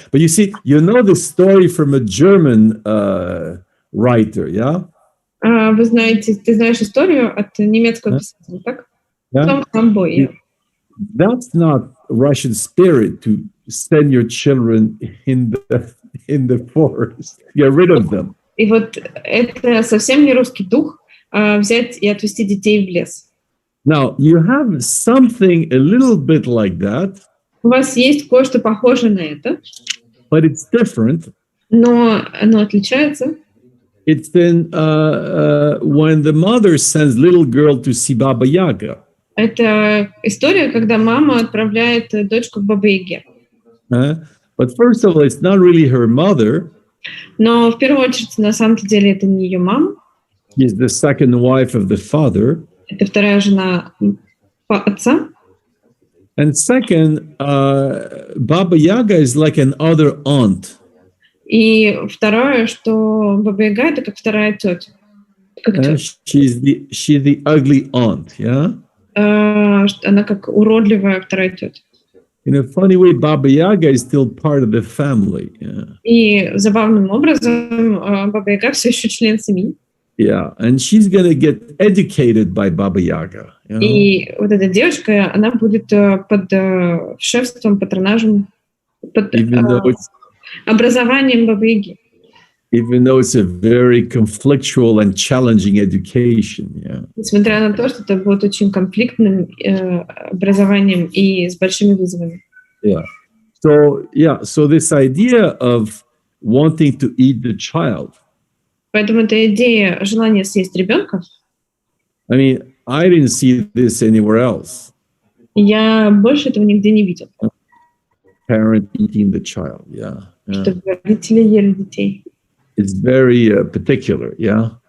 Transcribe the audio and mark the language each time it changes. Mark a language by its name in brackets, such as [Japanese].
[English] But you see, you know the story from a German writer, yeah? [Russian] Вы знаете, ты знаешь историю от немецкого писателя, так? [English] Yeah? Small Boy, yeah. That's not Russian spirit to send your children in the forest. Get rid of them. [Russian] И вот это совсем не русский дух взять и отвезти детей в лес. [English] Now, you have something a little bit like that. [Russian] У вас есть кое-что похожее на это, [English] but it's different. [Russian] Но оно отличается. [English] It's then when the mother sends little girl to see Baba Yaga. [Russian] Это история, когда мама отправляет дочку к Бабе-Яге. [English] But first of all, it's not really her mother. [Russian] Но в первую очередь, на самом-то деле, это не ее мама. [English] She's the second wife of the father. [Russian] Это вторая жена отца. [English] And second, Baba Yaga is like an other aunt. [Russian] И второе, что Баба-Яга — это как вторая тетя. [English] She's the ugly aunt, yeah? [Russian] Она как уродливая вторая тетя. [English] In a funny way, Baba Yaga is still part of the family. Yeah. [Russian] И забавным образом Баба-Яга все еще член семьи. [English] Yeah, and she's going to get educated by Baba Yaga. You know? [Russian] И вот эта девочка, она будет под шефством, патронажем, под образованием Бабы-Яги. [English] Even though it's a very conflictual and challenging education, yeah. [Russian] Несмотря на то, что это будет очень конфликтным образованием и с большими вызовами. [English] Yeah. So this idea of wanting to eat the child. [Russian] Поэтому эта идея желания съесть ребенка. [English] I mean, I didn't see this anywhere else. [Russian] Я больше этого нигде не видел. [English] Parent eating the child, yeah. [Russian] Чтобы родители ели детей. [English] It's very particular, yeah.